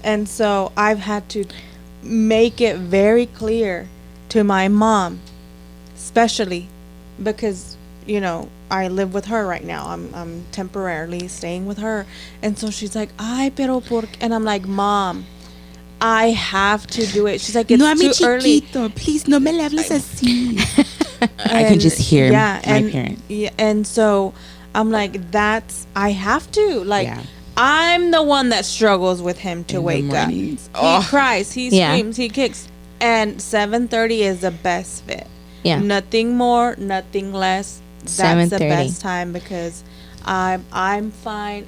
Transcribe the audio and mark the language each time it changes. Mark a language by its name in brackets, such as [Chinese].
[English] And so I've had to make it very clear to my mom, especially because, you know, I live with her right now. I'm temporarily staying with her. And so she's like, [Spanish] ay, pero por qué? [English] And I'm like, Mom, I have to do it. She's like, it's [Spanish] no, a mi [English] too early. [Spanish] chiquito, [English] please, [Spanish] no me le hables así. [English] I can just hear my parent. Yeah, and so I'm like, I have to. Like, I'm the one that struggles with him to wake up. He cries, he screams, he kicks. And 7:30 is the best fit. Yeah. Nothing more, nothing less. That's the best time because I'm fine.